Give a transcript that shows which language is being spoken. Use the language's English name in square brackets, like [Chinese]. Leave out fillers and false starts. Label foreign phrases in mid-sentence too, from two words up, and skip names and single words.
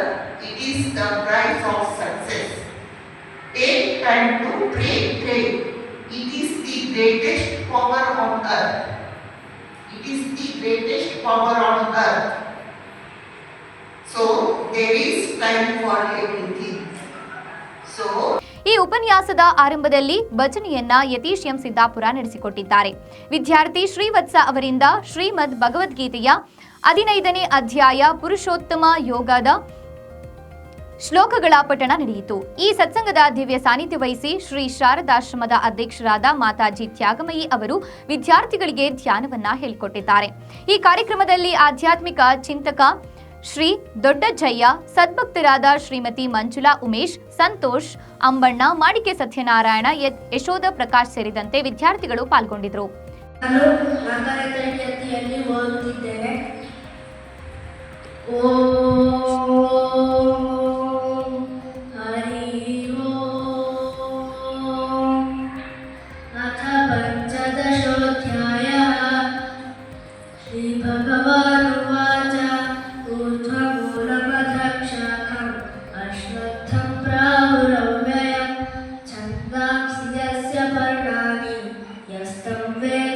[English] It is the price of success. Take time to pray. It is the greatest power on earth. It is the greatest power on earth. So there is time for everything. [Kannada] ಈ ಉಪನ್ಯಾಸದ ಆರಂಭದಲ್ಲಿ ಭಜನೆಯನ್ನ ಯತೀಶ್ ಎಂ ಸಿದ್ದಾಪುರ ನಡೆಸಿಕೊಟ್ಟಿದ್ದಾರೆ. ವಿದ್ಯಾರ್ಥಿ ಶ್ರೀವತ್ಸ ಅವರಿಂದ ಶ್ರೀಮದ್ ಭಗವದ್ಗೀತೆಯ 15ನೇ ಅಧ್ಯಾಯ ಪುರುಷೋತ್ತಮ ಯೋಗದ ಶ್ಲೋಕಗಳ ಪಠಣ ನಡೆಯಿತು. ಈ ಸತ್ಸಂಗದ ದಿವ್ಯ ಸಾನ್ನಿಧ್ಯ ವಹಿಸಿ ಶ್ರೀ ಶಾರದಾಶ್ರಮದ ಅಧ್ಯಕ್ಷರಾದ ಮಾತಾಜಿ ತ್ಯಾಗಮಯಿ ಅವರು ವಿದ್ಯಾರ್ಥಿಗಳಿಗೆ ಧ್ಯಾನವನ್ನ ಹೇಳಿಕೊಟ್ಟಿದ್ದಾರೆ. ಈ ಕಾರ್ಯಕ್ರಮದಲ್ಲಿ ಆಧ್ಯಾತ್ಮಿಕ ಚಿಂತಕ ಶ್ರೀ ದೊಡ್ಡಜಯ್ಯ, ಸದ್ಭಕ್ತರಾದ ಶ್ರೀಮತಿ ಮಂಜುಳಾ ಉಮೇಶ್, ಸಂತೋಷ್, ಅಂಬಣ್ಣ, ಮಾಡಿಕೆ ಸತ್ಯನಾರಾಯಣ, ಯಶೋಧ ಪ್ರಕಾಶ್ ಸೇರಿದಂತೆ ವಿದ್ಯಾರ್ಥಿಗಳು ಪಾಲ್ಗೊಂಡಿದ್ದರು. ನಾನು 4ನೇ ತರಗತಿಯಲ್ಲಿ ಓದುತ್ತಿದ್ದೇನೆ. [Sanskrit] ಅಥ ಪಂಚದಶೋಧ್ಯಾಯ ಶ್ರೀ ಭಗವಾನುವಾಚ ऊर्ध्वमूलमधक्षाखम् अश्वत्थं प्राहुरव्ययं छन्दांसि यस्य पर्णानि यस्तं वेद